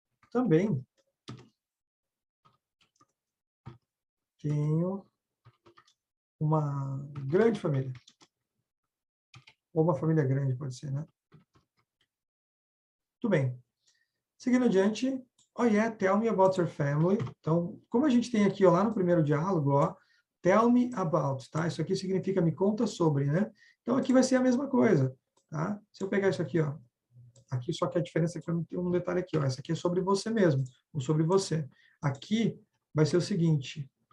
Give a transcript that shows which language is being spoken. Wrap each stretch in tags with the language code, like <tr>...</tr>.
<pt>Também tenho uma grande família. Ou uma família grande, pode ser, né? Tudo bem. Seguindo adiante,</pt> <en>oh yeah, tell me about your family.</en> <pt>Então, como a gente tem aqui, ó, lá no primeiro diálogo, ó,</pt> <en>tell me about,</en> <pt>tá? Isso aqui significa me conta sobre, né? Então, aqui vai ser a mesma coisa, tá? Se eu pegar isso aqui, ó, aqui só que a diferença é que eu não tenho um detalhe aqui, ó, essa aqui é sobre você mesmo, ou sobre você. Aqui vai ser o seguinte.</pt>